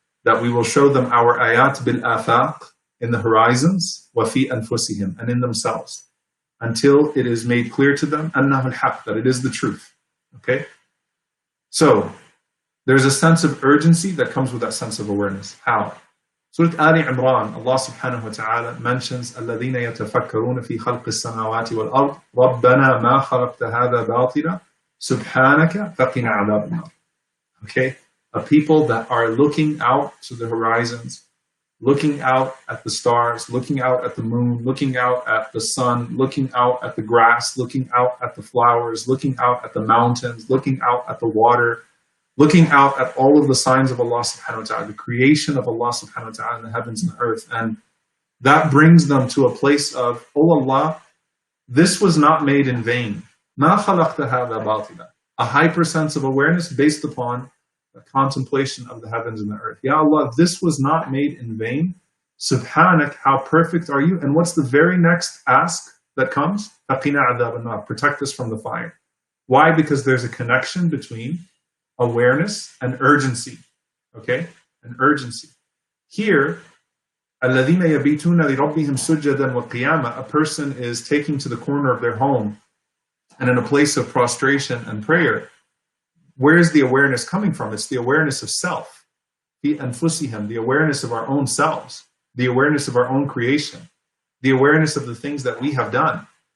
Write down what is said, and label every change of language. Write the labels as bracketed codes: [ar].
[en] That we will show them our ayat [ar] bil afaq, [en] in the horizons, [ar] wa fi anfusihim, [en] and in themselves, until it is made clear to them [ar] annahu al-haq, [en] that it is the truth. Okay? So there's a sense of urgency that comes with that sense of awareness. How? [ar] Surah Ali Imran, Allah subhanahu wa ta'ala mentions الَّذِينَ يَتَفَكَّرُونَ فِي خَلْقِ السَّمَاوَاتِ وَالْأَرْضِ رَبَّنَا مَا خَلَقْتَ هَذَا بَاطِلًا سُبْحَانَكَ فَقِنَا عَذَابَ النَّارِ. [en] Okay? A people that are looking out to the horizons, looking out at the stars, looking out at the moon, looking out at the sun, looking out at the grass, looking out at the flowers, looking out at the mountains, looking out at the water, looking out at all of the signs of Allah subhanahu wa ta'ala, the creation of Allah subhanahu wa ta'ala in the heavens and the earth. And that brings them to a place of, oh Allah, this was not made in vain. [ar] مَا خَلَقْتَ هَذَا بَاطِلًا. [en] A hyper sense of awareness based upon the contemplation of the heavens and the earth. Ya Allah, this was not made in vain. Subhanak, how perfect are you? And what's the very next ask that comes? [ar] فَقِنَا عَذَابَ النَّارِ. [en] Protect us from the fire. Why? Because there's a connection between awareness and urgency. Okay? An urgency. Here, [ar] الَّذِينَ يَبِيتُونَ لِرَبِّهِمْ سُجَّدًا وَقِيَامًا. [en] A person is taking to the corner of their home and in a place of prostration and prayer. Where is the awareness coming from? It's the awareness of self. The anfusihim, the awareness of our own selves, the awareness of our own creation, the awareness of the things that we have done.